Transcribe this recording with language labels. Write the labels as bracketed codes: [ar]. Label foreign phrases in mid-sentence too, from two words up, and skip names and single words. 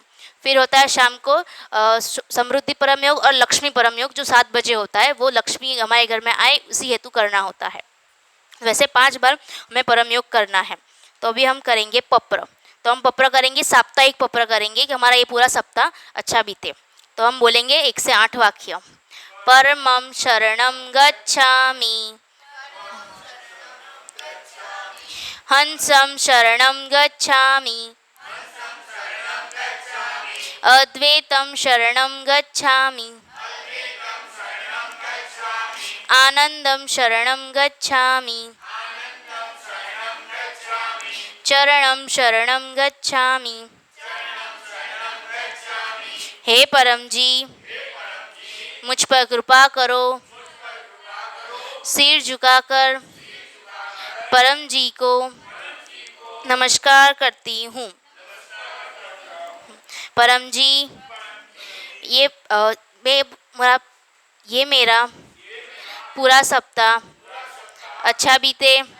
[hi] फिर होता है शाम को समृद्धि परम योग और लक्ष्मी परम योग, जो 7 बजे होता है, वो लक्ष्मी हमारे घर में आए उसी हेतु करना होता है। वैसे 5 बार हमें परम योग करना है। तो अभी हम करेंगे पप्र। तो हम पप्र करेंगे, साप्ताहिक पप्र करेंगे कि हमारा ये पूरा सप्ताह अच्छा बीते। तो हम बोलेंगे 1 से 8 वाक्य। [pi] परमं शरणं गच्छामि, हंसं शरणं गच्छामि, अद्वैतं शरणं गच्छामि, आनंदं शरणं गच्छामि, चरणं शरणं गच्छामि। [hi] हे परम जी, मुझ पर कृपा करो। सिर झुकाकर परम जी को नमस्कार करती हूँ। परम जी, ये मेरा पूरा सप्ताह अच्छा बीते।